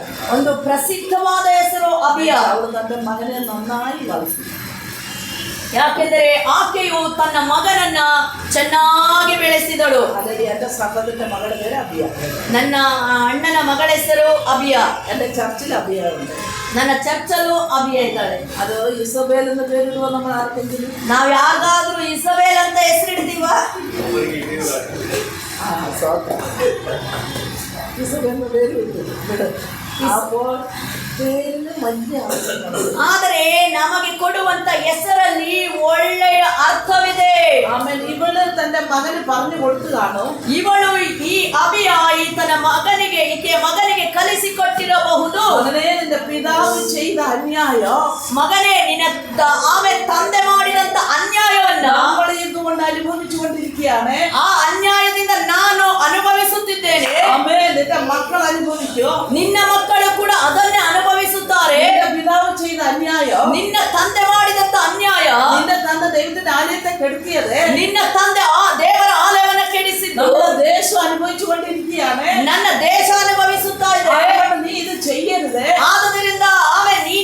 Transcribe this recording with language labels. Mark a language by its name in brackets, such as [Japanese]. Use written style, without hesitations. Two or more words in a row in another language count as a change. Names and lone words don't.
[Kannada] ಒಂದು ಪ್ರಸಿದ್ಧವಾದ ಹೆಸರು ಅಬಿಯ. [Malayalam] അവൾ തന്റെ മകനെ നന്നായി വളർത്തി. [Kannada] ಯಾಕೆಂದರೆ ಆಕೆಯು ತನ್ನ ಮಗನನ್ನ ಚೆನ್ನಾಗಿ ಬೆಳೆಸಿದಳು. [Malayalam] അല്ലെങ്കിൽ എന്റെ സഹോദരന്റെ മകളുടെ പേര് അബിയ. [Kannada] ನನ್ನ ಅಣ್ಣನ ಮಗಳ ಹೆಸರು ಅಬಿಯ. [Malayalam] എന്റെ ചർച്ചിൽ അബിയ ഉണ്ട്. [Kannada] ನನ್ನ ಚರ್ಚಲ್ಲೂ ಅಬಿಯ ಇದ್ದಾಳೆ. [Malayalam] അത് ഇസബേൽ എന്ന് പേരിടുവോ നമ്മൾ ആർക്കെങ്കിലും? [Kannada] ನಾವ್ ಯಾರಿಗಾದ್ರೂ ಇಸಬೇಲ್ ಅಂತ ಹೆಸರಿಡ್ತೀವ? [Malayalam] ഇസബേൽ എന്ന് പേര് വിടും. അപ്പോൾ പേരിന് വലിയ ആവശ്യമുണ്ട്. [Kannada] ಆದರೆ ನಮಗೆ ಕೊಡುವಂತ ಹೆಸರಲ್ಲಿ ಒಳ್ಳೆಯ ಅರ್ಥವಿದೆ. [Malayalam] ആമേൻ. ഇവള് തന്റെ മകന് പറഞ്ഞു കൊടുത്തു കാണും. [Kannada] ಇವಳು ಈ ಅಬಿಯ ಈತನ ಮಗನಿಗೆ, ಈಕೆಯ ಮಗನಿಗೆ ಕಲಿಸಿಕೊಟ್ಟಿರಬಹುದು. [Malayalam] മകനെ, നിന്റെ പിതാവ് ചെയ്ത അന്യായം [Kannada] ಮಗನೇ, ನಿನ್ನ ಆಮೇಲೆ ತಂದೆ ಮಾಡಿದಂತ ಅನ್ಯಾಯವನ್ನ [Malayalam] നമ്മൾ ഇതുകൊണ്ട് അനുഭവിച്ചുകൊണ്ടിരിക്കുകയാണ്. [Kannada] ಆ ಅನ್ಯಾಯದಿಂದ ನಾನು ಅನುಭವಿಸುತ್ತಿದ್ದೇನೆ. [Malayalam] ആമേൻ. നിന്റെ മക്കൾ അനുഭവിക്കോ? [Kannada] ನಿನ್ನ ಮಕ್ಕಳು ಕೂಡ ಅದನ್ನೇ ಅನುಭವಿಸುತ್ತಾರೆ. [Malayalam] നിന്റെ പിതാവ് ചെയ്ത അന്യായം, [Kannada] ನಿನ್ನ ತಂದೆ ಮಾಡಿದಂತ ಅನ್ಯಾಯ, [Malayalam] നിന്റെ തന്റെ ദൈവത്തിന്റെ ആലയത്തെ കെടുത്തിയത്, [Kannada] ನಿನ್ನ ತಂದೆ ಆ ದೇವರ ಆಲಯವನ್ನ ಕೆಡಿಸಿದ್ದು [Malayalam] നമ്മുടെ ദേശം അനുഭവിച്ചുകൊണ്ടിരിക്കുകയാണ്. [Kannada] ನನ್ನ ದೇಶ ಅನುಭವಿಸುತ್ತಾ ಇದೆ. [Malayalam] അതുകൊണ്ട് നീ ഇത് ചെയ്യരുത്. [Kannada] ಆದುದರಿಂದ ಆಮೇಲೆ